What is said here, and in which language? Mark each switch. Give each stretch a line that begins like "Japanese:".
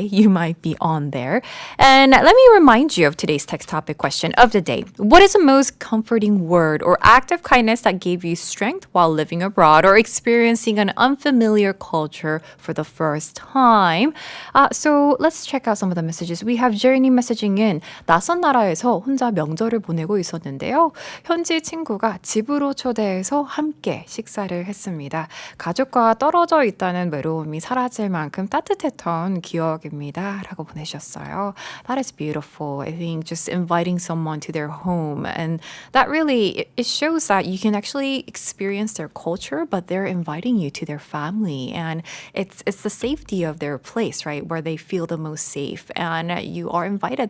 English: You might be on there. And let me remind you of today's text topic question of the day. What is the most comforting word or act of kindness that gave you strength while living abroad or experiencing an unfamiliar culture for the first time? So let's check out some of the messages. We have Jeremy messaging in.
Korean: 낯선 나라에서 혼자 명절을 보내고 있었는데요. 현지 친구가 집으로 초대해서 함께 식사를 했습니다. 가족과 떨어져 있다는 외로움이 사라질 만큼 따뜻했던 기억입니다. 라고 보내셨어요.
English: That is beautiful. I think just inviting someone to their home, and that really, it shows that you can actually experience their culture, but they're inviting you to their family, and it's the safety of their place, right, where they feel the most safe, and you are invited.